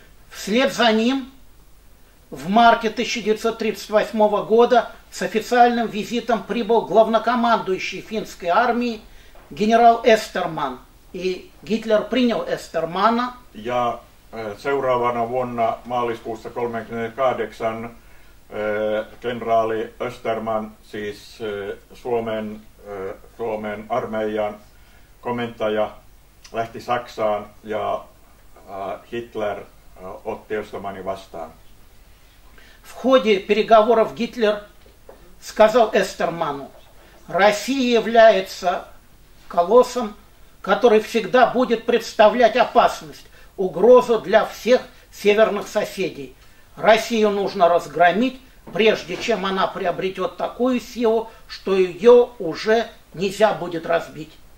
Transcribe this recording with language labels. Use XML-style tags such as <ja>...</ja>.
<ru>Вслед за ним в марте 1938 года с официальным визитом прибыл главнокомандующий финской армии генерал Эстерман. И Гитлер принял Эстермана.</ru> <fi>Ja seuraavana vuonna maaliskuussa 1938 kenraali Österman, siis Suomen armeijan komentaja, lähti Saksaan ja Hitler otti Östermanin vastaan.</fi> <ru>В ходе переговоров Гитлер сказал Эстерману: Россия является колоссом, который всегда будет представлять опасность, угрозу для всех северных соседей. Россию нужно разгромить, прежде чем она приобретет такую силу, что ее уже</ru> <fi>nälkää</fi> <ru>будет разбить.</ru>